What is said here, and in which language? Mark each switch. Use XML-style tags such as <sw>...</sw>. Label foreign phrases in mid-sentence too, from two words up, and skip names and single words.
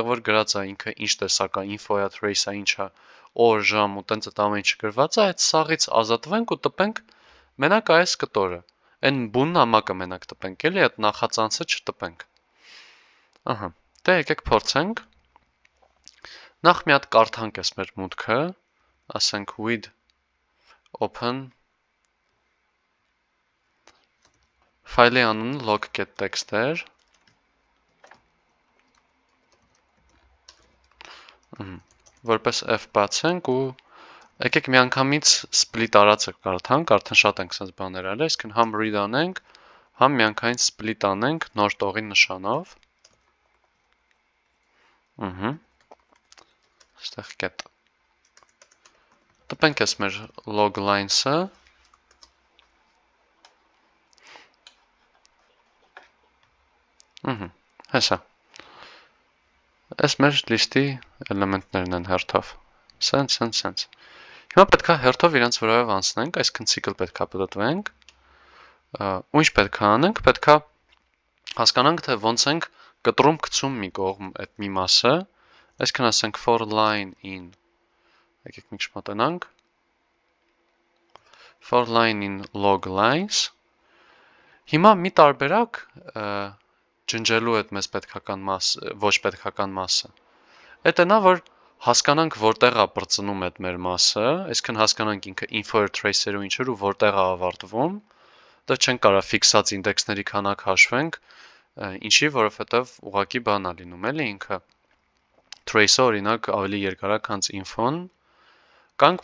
<hy>որ գրած է ինքը ինչ տեսակ է, info-ա, trace-ա, ինչա, օր, ժամ ու տենց այդ ամեն ինչ գրված է, այդ սաղից ազատվենք ու տպենք մենակ այս կտորը։ Այն բուն նամակը մենակ տպենք, էլի այդ նախածանցը չտպենք։ Ահա, դե եկեք փորձենք։ Նախ մի հատ կարդանք էս մեր մուտքը, ասենք</hy> <en>with open</en> <hy>ֆայլի անունը log.txt էր։ Որպես F բացենք ու եկեք միանգամից split արածը կարդանք, արդեն շատ ենք sense բաներ արել, այսինքն համ read անենք, համ միանգամից split անենք նոր տողի նշանով։ Այստեղ կետ։ Տպենք ես մեր</hy> <en>log lines-</en> <hy>ը։ Հեսա։ Այս մեր լիստի էլեմենտներն են հերթով։ Սենց։ Հիմա պետք է հերթով իրենց վրայով անցնենք, այսինքն ցիկլ պետք է պատտվենք։ Ու ինչ պետք է անենք, պետք է հասկանանք, թե ոնց ենք կտրում գցում մի կողմ այդ մի մասը, այսինքն ասենք</hy> <en>for line in,</en> <hy>եկեք մի քիչ մոտենանք,</hy> <en>for line in log lines,</en> <hy>հիմա մի տարբերակ ջնջելու այդ մեզ պետքական մասը, ոչ պետքական մասը, այդ նա, որ հասկանանք որտեղ է բրծնում այդ մեր մասը, այսինքն հասկանանք ինքը info-եր, trace-եր ու ինչեր ու որտեղ է ավարտվում, դա չենք կարա ֆիքսած ինդեքսների քանակ հաշվենք, ինչի, որովհետև ուղղակի բան է լինում, էլի ինքը trace-ը օրինակ ավելի երկար է, քան info-ն, կանք</hy>